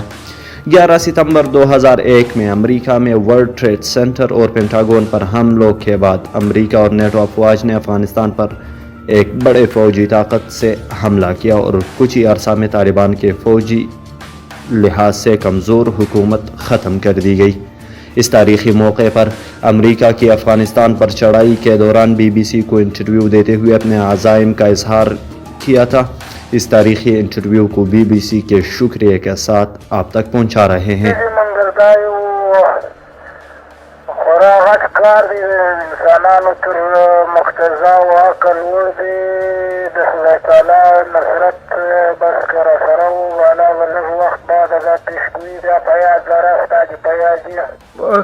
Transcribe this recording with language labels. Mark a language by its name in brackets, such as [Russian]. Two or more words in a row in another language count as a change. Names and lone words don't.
[Urdu] 11 ستمبر 2001 میں امریکہ میں ورلڈ ٹریڈ سینٹر اور پینٹاگون پر حملوں کے بعد امریکہ اور نیٹو افواج نے افغانستان پر ایک بڑے فوجی طاقت سے حملہ کیا اور کچھ ہی عرصہ میں طالبان کے فوجی لحاظ سے کمزور حکومت ختم کر دی گئی۔ اس تاریخی موقع پر امریکہ کی افغانستان پر چڑھائی کے دوران BBC کو انٹرویو دیتے ہوئے اپنے عزائم کا اظہار کیا تھا۔ اس تاریخی انٹرویو کو BBC کے شکریہ کے ساتھ آپ تک پہنچا رہے ہیں۔ [Pashto] کار دی انسانانو تر مقتضا و عقل ور دی د خدای تعالی نصرت بس کرا سره و والا ولږ وخت بعد دا پیشګویي بیا په یاد لره ستا چې په یاد دي